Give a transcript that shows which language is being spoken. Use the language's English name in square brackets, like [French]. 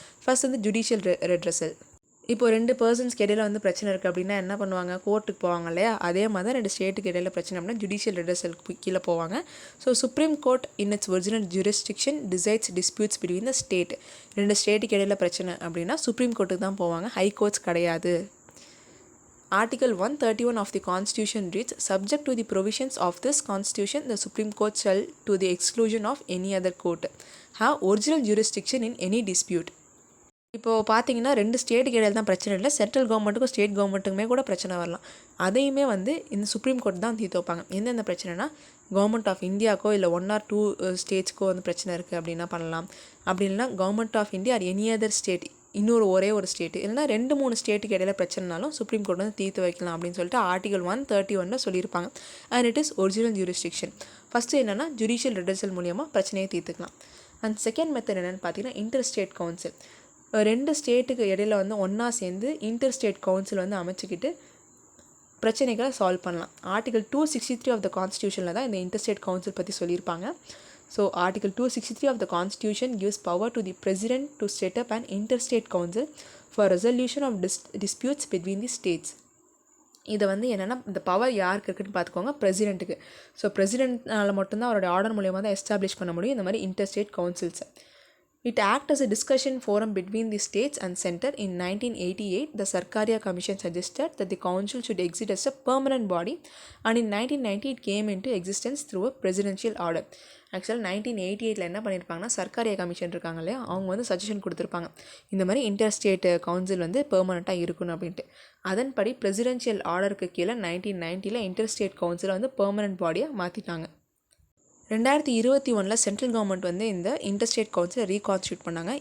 [Tamil] First வந்து judicial redressal. இப்போ 2 பர்சன்ஸ்க்கு இடையில வந்து பிரச்சனை இருக்குது அப்படின்னா என்ன பண்ணுவாங்க, கோர்ட்டுக்கு போவாங்க இல்லையா, அதே மாதிரி தான் 2 ஸ்டேட்டுக்கு இடையில பிரச்சனை அப்படின்னா ஜுடிஷியல் ரெட்ரஸலுக்கு கீழே போவாங்க. [English] So supreme court in its original jurisdiction decides disputes between the state. [Tamil] 2 ஸ்டேட்டுக்கு இடையில பிரச்சனை அப்படின்னா சுப்ரீம் கோர்ட்டுக்கு தான் போவாங்க, ஹை கோர்ட்ஸ் கிடையாது. [English] Article 131 of the Constitution reads, subject to the provisions of this Constitution, the Supreme Court shall, to the exclusion of any other court, have original jurisdiction in any dispute. [Tamil] இப்போது பார்த்தீங்கன்னா 2 ஸ்டேட்டுக்கு இடையில தான் பிரச்சனை இல்லை, central கவர்மெண்ட்டுக்கும் state கவர்மெண்ட்டுக்குமே கூட பிரச்சனை வரலாம். அதையுமே வந்து இந்த சுப்ரீம் கோர்ட் தான் தீர்த்து வைப்பாங்க. எந்தெந்த பிரச்சனைனா கவர்மெண்ட் ஆஃப் இந்தியாக்கோ இல்லை 1 or 2 ஸ்டேட்ஸ்க்கோ வந்து பிரச்சனை இருக்குது அப்படின்னா பண்ணலாம். அப்படி இல்லைனா government of India [English] or any other state, [Tamil] ஒரே ஒரு ஸ்டேட்டு இல்லைனா 2-3 ஸ்டேட்டுக்கு இடையில பிரச்சனைனாலும் சுப்ரீம் கோர்ட் வந்து தீர்த்து வைக்கலாம் அப்படின்னு சொல்லிட்டு ஆர்டிகல் 131 சொல்லியிருப்பாங்க. [English] And it is original jurisdiction. [Tamil] First என்னென்னா ஜுடிஷியல் ரெட்ரஸல் மூலியமாக பிரச்சனையை தீர்த்துக்கலாம். அண்ட் செகண்ட் மெத்தட் என்னென்னு பார்த்தீங்கன்னா இன்டர் ஸ்டேட் கவுன்சில். 2 ஸ்டேட்டுக்கு இடையில வந்து ஒன்றா சேர்ந்து இன்டர் ஸ்டேட் கவுன்சில் வந்து அமைச்சிக்கிட்டு பிரச்சனைகளை சால்வ் பண்ணலாம். ஆர்டிகல் 263 ஆஃப் த கான்ஸ்டியூஷனில் தான் இந்த இன்டர் ஸ்டேட் கவுன்சில் பற்றி சொல்லியிருப்பாங்க. [English] So article 263 of the constitution gives power to the president to set up an interstate council for resolution of disputes between the states. [Tamil] இதை வந்து என்னென்னா இந்த பவர் யாருக்கு இருக்குன்னு பார்த்துக்கோங்க, பிரசிடெண்ட்டுக்கு. ஸோ பிரசிடெண்ட்னால் மட்டும்தான் அவரோட ஆர்டர் மூலியமாக தான் எஸ்டாப்ளிஷ் பண்ண முடியும் இந்த மாதிரி interstate கவுன்சில்ஸை. [English] It acts as a discussion forum between the states and center. In 1988, the Sarkaria Commission suggested that the council should exist as a permanent body, and in 1990 it came into existence through a presidential order. [Tamil] ஆக்சுவலாக 1988 என்ன பண்ணியிருப்பாங்கன்னா Sarkaria commission இருக்காங்க இல்லையா, அவங்க வந்து suggestion கொடுத்துருப்பாங்க இந்த மாதிரி interstate council வந்து பெர்மனெண்ட்டாக இருக்கணும் அப்படின்ட்டு. அதன்படி பிரசிடென்ஷியல் ஆர்டருக்கு கீழே 1990 இன்டர்ஸ்டேட் கவுன்சிலை வந்து பெர்மனெண்ட் பாடியாக மாற்றிட்டாங்க. 2021 சென்ட்ரல் கவர்மெண்ட் வந்து இந்த இன்டர்ஸ்டேட் கவுன்சிலை ரீகான்ஸ்டியூட் பண்ணாங்க.